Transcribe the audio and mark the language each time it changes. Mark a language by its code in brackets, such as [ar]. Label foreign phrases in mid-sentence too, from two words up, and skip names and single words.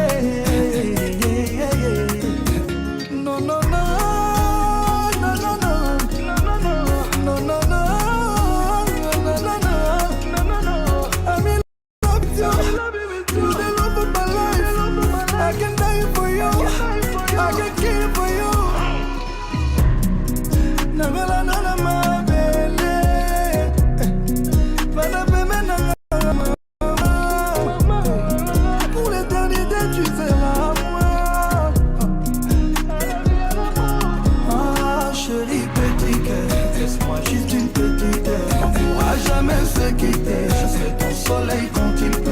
[fr] Non, non, non. Non, non, non. Non, non, non. Non, non, non. Non, non, non. Non, non, non. [en] I'm in love with you. You're the love of my life. I can die for you. I can kill for you. [ln] Nagala na [fr] ma belle. [ln] Bana beme na. [fr] Pour l'éternité tu seras moi. Ah chérie petit cœur, laisse-moi juste une petite heure. On pourra jamais se quitter. Je serai ton soleil quand il pleut.